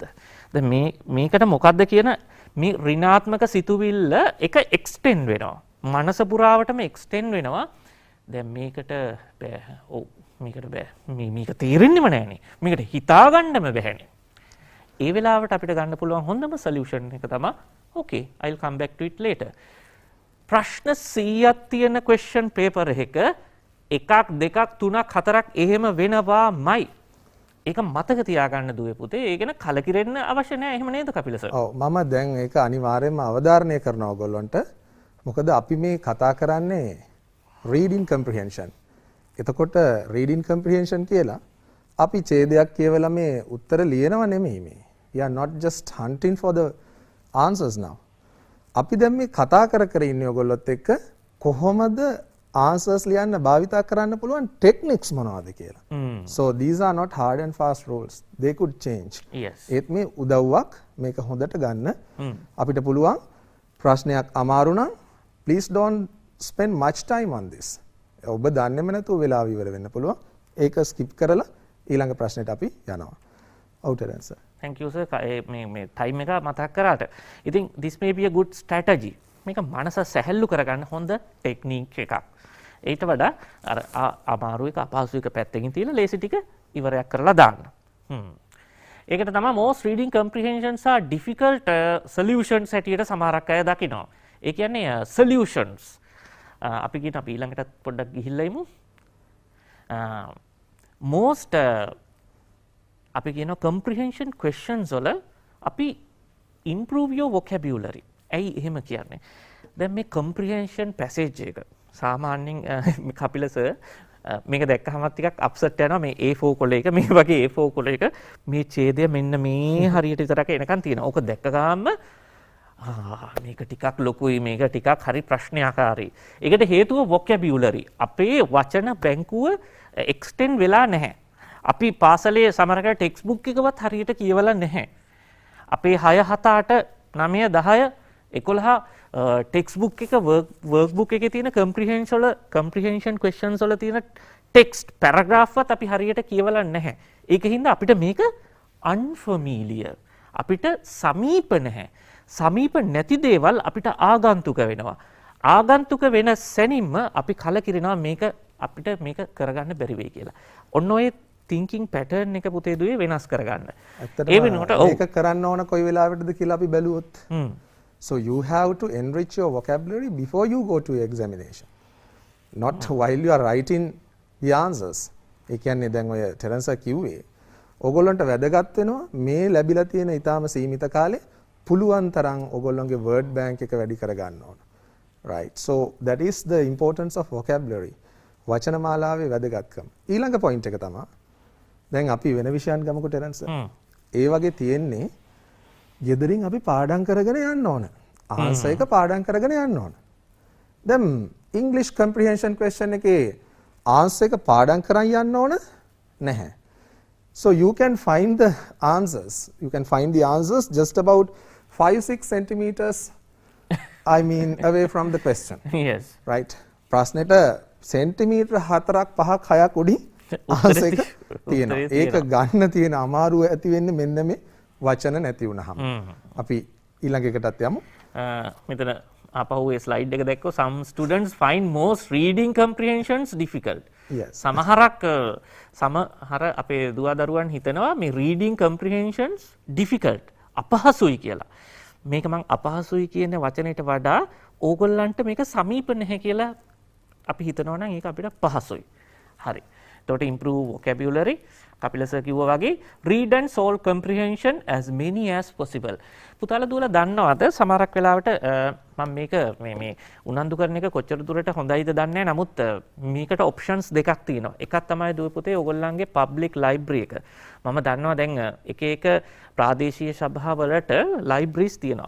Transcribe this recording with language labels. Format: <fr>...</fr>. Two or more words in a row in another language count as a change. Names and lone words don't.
<si>දැන් මේකට මොකද්ද කියන මේ ඍණාත්මක සිතුවිල්ල එක එක්ස්ටෙන්ඩ් වෙනවා. මනස පුරාවටම එක්ස්ටෙන්ඩ් වෙනවා. දැන් මේකට බෑ. ඔව් මේකට බෑ. මේක තේරෙන්නෙම නෑනේ. මේකට හිතා ගන්නම බෑනේ. ඒ වෙලාවට අපිට ගන්න පුළුවන් හොඳම සොලියුෂන් එක තමයි</si> <en>okay I'll come back to it later.</en> <si>ප්‍රශ්න 100ක් තියෙන</si> <en>question paper</en> <si>එකක එකක් දෙකක් තුනක් හතරක් එහෙම වෙනවාමයි. ඒක මතක තියාගන්න දුවේ පුතේ. ඒ ගැන කලකිරෙන්න අවශ්‍ය නැහැ. එහෙම නේද කපිල සර්? ඔව් මම දැන් ඒක අනිවාර්යයෙන්ම අවධාරණය කරනවා ඔයගොල්ලන්ට. මොකද අපි මේ කතා කරන්නේ</si> <en>reading comprehension.</en> <si>එතකොට</si> <en>reading comprehension</en> <si>කියලා අපි ඡේදයක් කියවලා මේ උත්තර ලියනව නෙමෙයි මේ.</si> <en>We are not just hunting for the answers now. අපි දැන් මේ කතා කර ඉන්නේ ඔයගොල්ලොත් එක්ක කොහොමද answers ලියන්න භාවිතා කරන්න පුළුවන් techniques මොනවද කියලා. So these are not hard and fast rules. They could change. Yes.</en> <si>ඒත් මේ උදව්වක් මේක හොඳට ගන්න අපිට පුළුවන් ප්‍රශ්නයක් අමාරු නම්</si> <en>please don't spend much time on this.</en> <si>ඔබ දන්නේම නැතුව වෙලාව ඉවර වෙන්න පුළුවන්. ඒක skip කරලා ඊළඟ ප්‍රශ්නෙට අපි යනවා.</si> <en>outer answer. Thank you sir.</en> <si>මේ time එක මතක් කරාට.</si> <en>ඉතින් this may be a good strategy.</en> <si>මේක මනස සැහැල්ලු කරගන්න හොඳ ටෙක්නික් එකක්. ඊට වඩා අර අමාරු එක අපහසු එක පැත්තකින් තියලා ලේසි ටික ඉවරයක් කරලා දාන්න. ඒකට තමයි</si> <en>most reading comprehensions are difficult solutions</en> <si>හැටියට සමහරක් අය දකිනවා. ඒ කියන්නේ solutions. අපි කියන අපි ඊළඟට පොඩ්ඩක් ගිහිල්ලා ඉමු. most අපි කියන</si> <en>comprehension questions</en> <si>වල අපි</si> <en>improve your vocabulary.</en> <si>ඇයි එහෙම කියන්නේ? දැන් මේ</si> <en>comprehension passage</en> <si>එක සාමාන්‍යයෙන් කපිල සර් මේක දැක්කහමත් ටිකක් අප්සෙට් යනවා මේ A4 කොළ එක මේ වගේ A4 කොළ එක මේ ඡේදය මෙන්න මේ හරියට විතරක් එනකන් තියෙනවා. ඕක දැක්ක ගාම මේක ටිකක් ලොකුයි මේක ටිකක් හරි ප්‍රශ්නාකාරී. ඒකට හේතුව vocabulary. අපේ වචන බැංකුව extend වෙලා නැහැ. අපි පාසලේ සමහරකට</si> <en>text book</en> <si>එකවත් හරියට කියවලා නැහැ. අපේ 6 7 8 9 10 11</si> <en>text book</en> <si>එක</si> <en>work book</en> <si>එකේ තියෙන</si> <en>comprehension questions</en> <si>වල තියෙන</si> <en>text paragraph</en> <si>වත් අපි හරියට කියවලා නැහැ. ඒකින්ද අපිට මේක unfamiliar. අපිට සමීප නැහැ. සමීප නැති දේවල් අපිට ආගන්තුක වෙනවා. ආගන්තුක වෙන සැනින්ම අපි කලකිරෙනවා මේක අපිට මේක කරගන්න බැරි වෙයි කියලා. ඔන්න ඔය</si> <en>thinking pattern</en> <si>එක පුතේ දුවේ වෙනස් කරගන්න. ඒ වෙනකොට මේක කරන්න ඕන කොයි වෙලාවටද කියලා අපි බැලුවොත්.</si> <en>So you have to enrich your vocabulary before you go to your examination. Not while you are writing the answers.</en> <si>ඒ කියන්නේ දැන් ඔය ටෙරන්ස් කිව්වේ ඕගොල්ලන්ට වැදගත් වෙනවා මේ ලැබිලා තියෙන ඊටාම සීමිත කාලේ පුළුවන් තරම් ඕගොල්ලන්ගේ</si> <en>word bank</en> <si>එක වැඩි කරගන්න ඕන.</si> <en>Right. So that is the importance of vocabulary.</en> <si>වචන මාලාවේ වැදගත්කම. ඊළඟ point එක තමයි දැන් අපි වෙන විෂයන් ගමුකෝ ටෙරන්ස්. ඒ වගේ තියෙන්නේ ගෙදරින් අපි පාඩම් කරගෙන යන්න ඕන. ආන්සර් එක පාඩම් කරගෙන යන්න ඕන. දැන්</si> <en>English comprehension question</en> <si>එකේ ආන්සර් එක පාඩම් කරන් යන්න ඕන නැහැ.</si> <en>So you can find the answers. You can find the answers just about 5-6 centimeters away from the question. Yes. Right.</en> <si>ප්‍රශ්නෙට සෙන්ටිමීටර 4ක් 5ක් 6ක් උඩින් ආන්සර් එක තියෙනවා. ඒක ගන්න තියෙන අමාරුව ඇති වෙන්නේ මෙන්න මේ වචන නැති වුණාම. අපි ඊළඟ එකටත් යමු. මෙතන ආපහු ඒ ස්ලයිඩ් එක දැක්කෝ</si> <en>some students find most reading comprehensions difficult. Yes.</en> <si>සමහර අපේ දුවදරුවන් හිතනවා මේ</si> <en>reading comprehensions difficult</en> <si>අපහසුයි කියලා. මේක මං අපහසුයි කියන වචනයට වඩා ඕගොල්ලන්ට මේක සමීප නැහැ කියලා අපි හිතනවා නම් ඒක අපිට පහසුයි. හරි. එතකොට</si> <en>improve vocabulary</en> <si>කපිල සර් කිව්වා වගේ</si> <en>read and solve comprehension as many as possible.</en> <si>පුතාලා දුවලා දන්නවද සමහරක් වෙලාවට මම මේක මේ උනන්දු කරන එක කොච්චර දුරට හොඳයිද දන්නේ නැහැ. නමුත් මේකට options දෙකක් තියෙනවා. එකක් තමයි දුව පුතේ ඔයගොල්ලන්ගේ</si> <en>public library</en> <si>එක. මම දන්නවා දැන් එක එක ප්‍රාදේශීය සභාවලට libraries තියෙනවා.</si>